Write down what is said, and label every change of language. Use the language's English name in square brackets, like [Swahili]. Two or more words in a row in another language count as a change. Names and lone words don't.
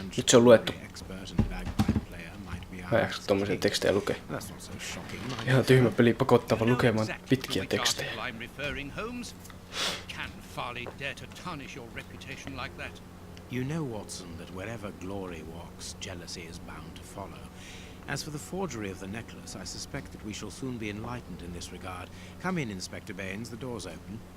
[Finnish] se on luettu. Mä en jaksa tommosia tekstejä lukea. Ihan tyhmä peli pakottava lukemaan pitkiä tekstejä. [English] You know, Watson, that wherever glory walks, jealousy is bound to follow. As for the forgery of the necklace, I suspect that we shall soon be enlightened in this regard. Come in, Inspector Baines, the door's open.